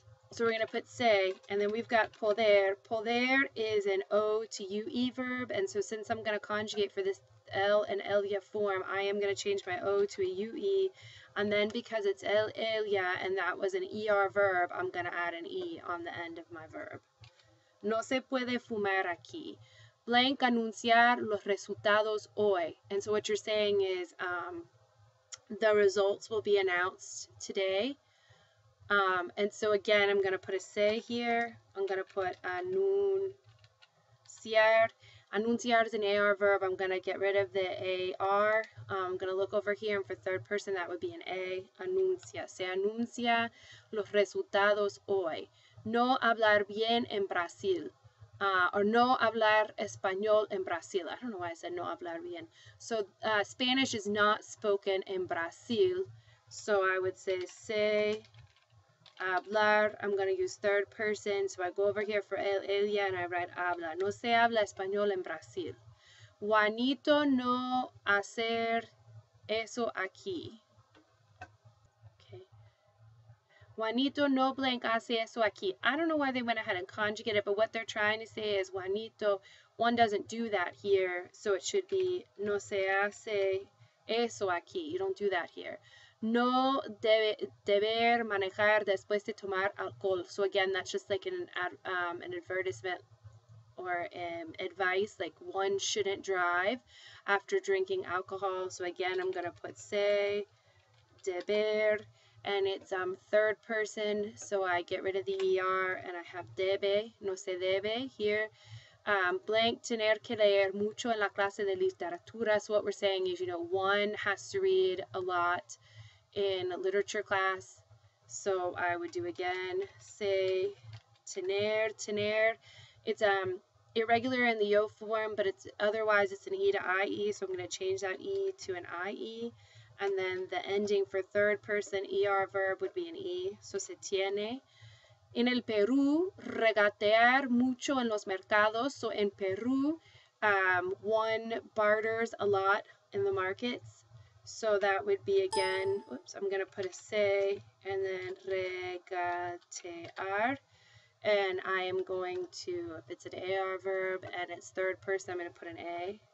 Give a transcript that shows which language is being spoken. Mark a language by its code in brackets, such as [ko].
[en] So we're gonna put say, and then we've got poder. Poder is an O to UE verb, and so since I'm gonna conjugate for this L and Elia form, I am gonna change my O to a UE, and then because it's Elia and that was an ER verb, I'm gonna add an E on the end of my verb. [es] No se puede fumar aquí. Blank anunciar los resultados hoy. [en] And so what you're saying is the results will be announced today. And so again, I'm going to put a se here. I'm going to put anunciar. Anunciar is an AR verb. I'm going to get rid of the AR. I'm going to look over here, and for third person, that would be an A. [es] Anuncia. Se anuncia los resultados hoy. No hablar bien en Brasil. [en] Or [es] no hablar español en Brasil. [en] I don't know why I said [es] no hablar bien. [en] So Spanish is not spoken in Brazil. So I would say se hablar. I'm going to use third person. So I go over here for ella and I write habla. [es] No se habla español en Brasil. Juanito no hacer eso aquí. Okay. Juanito no blank hace eso aquí. [en] I don't know why they went ahead and conjugated, but what they're trying to say is Juanito, one doesn't do that here, so it should be [es] no se hace eso aquí. [en] You don't do that here. [es] No deber manejar después de tomar alcohol. [en] So again, that's just like an advertisement or advice, like one shouldn't drive after drinking alcohol. So again, I'm going to put se deber. And it's third person, so I get rid of the ER and I have debe, [es] no se debe [en] here. [es] Blank, tener que leer mucho en la clase de literatura. [en] So what we're saying is, one has to read a lot in literature class. So I would do again, se tener. It's irregular in the yo form, but otherwise it's an E to IE, so I'm going to change that E to an IE. And then the ending for third person ER verb would be an E. So [es] se tiene. En el Perú, regatear mucho en los mercados. [en] So in Peru, one barters a lot in the markets. So that would be again, oops, I'm going to put a se and then regatear. And I am going to, if it's an AR verb and it's third person, I'm going to put an A.